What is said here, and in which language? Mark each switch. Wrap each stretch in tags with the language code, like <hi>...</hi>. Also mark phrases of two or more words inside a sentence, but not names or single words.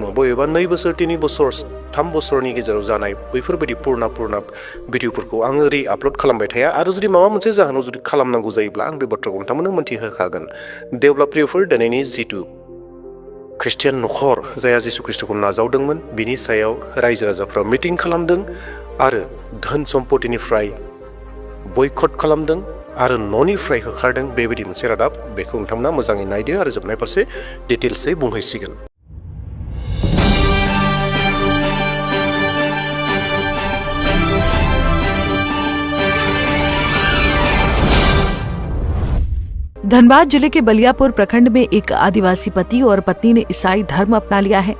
<brx>बबेबा 2 बोसोर 3 बोसोर 3 बोसोरनि गेजेराव जानाय बैफोरबायदि पुरना भिडिअफोरखौ आङो ओरै आपल'ड खालामबाय थाया आरो जुदि माबा मोनसे जाहोनाव जुदि खालामनांगौ जायोब्ला आं बे बाथ्राखौ नोंथांमोननो मोनथिहोखागोन देवब्ला प्रियफोर दिनैनि जितु ख्रिस्टियान नखर जाया जिसु ख्रिस्टखौ नाजावदोंमोन बिनि सायाव रायजो राजाफ्रा मिटिं खालामदों आरो धोन सम्पतिनिफ्राय बयकट खालामदों आरो न'निफ्राय होखारदों बेबायदि मोनसे रादाब बेखौ नोंथांमोना मोजाङै नायदो आरो जोबनाय फारसे डिटेल्सै बुंहैसिगोन</brx> <hi>धनबाद जिले के बलियापुर प्रखंड में एक आदिवासी पति और पत्नी ने ईसाई धर्म अपना लिया है।</hi>